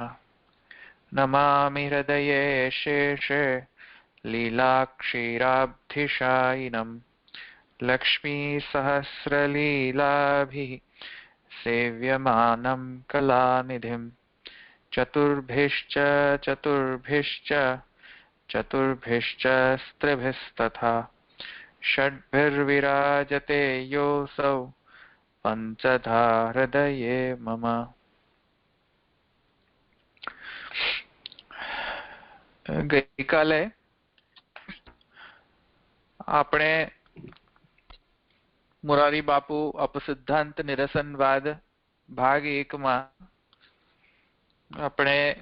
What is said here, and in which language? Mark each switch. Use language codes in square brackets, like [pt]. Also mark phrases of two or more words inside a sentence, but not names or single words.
[sa] नमामि हृदये शेषे लीलाक्षीराब्धिशायिनं लक्ष्मीसहस्रलीलाभिः सेव्यमानं कलानिधिं चतुर्भिश्च स्त्रिभिस्तथा षड्भिर्विराजते योऽसौ पंचधा हृदये मम। [gu] ગઈકાલે આપણે મોરારી બાપુ અપસિદ્ધાંત નિરસનવાદ ભાગ 1 માં આપણે